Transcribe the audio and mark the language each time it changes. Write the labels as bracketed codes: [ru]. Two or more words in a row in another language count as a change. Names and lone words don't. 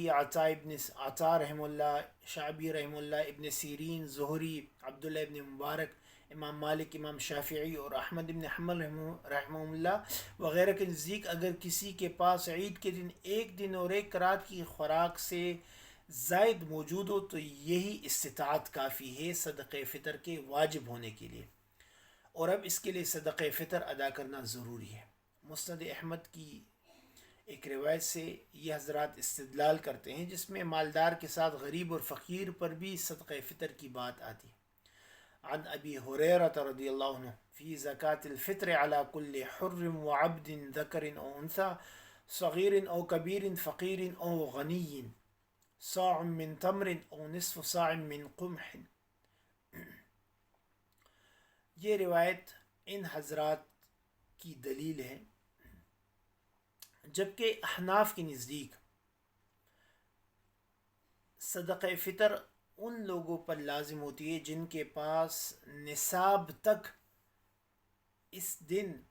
[ur] عطا رحمہ اللہ، شعبی رحمہ اللہ، ابن سیرین، زہری، عبداللہ ابن مبارک، امام مالک، امام شافعی اور احمد ابن حنبل رحمہ اللہ وغیرہ کے نزدیک اگر کسی کے پاس عید کے دن ایک دن اور ایک رات کی خوراک سے زائد موجود ہو تو یہی استطاعت کافی ہے صدقہ فطر کے واجب ہونے کے لیے، اور اب اس کے لیے صدقہ فطر ادا کرنا ضروری ہے۔ مسند احمد کی ایک روایت سے یہ حضرات استدلال کرتے ہیں جس میں مالدار کے ساتھ غریب اور فقیر پر بھی صدقہ فطر کی بات آتی ہے۔ [ar] عن ابی ہریرہ رضی اللہ عنہ فی زکاة الفطر علی کل حر وعبد ذکر او انثی صغیر او کبیر فقیر او غنی صاع من تمر او نصف صاع من قمح۔ [ur] یہ روایت ان حضرات کی دلیل ہے، جبکہ احناف کے نزدیک صدقہ فطر ان لوگوں پر لازم ہوتی ہے جن کے پاس نصاب تک اس دن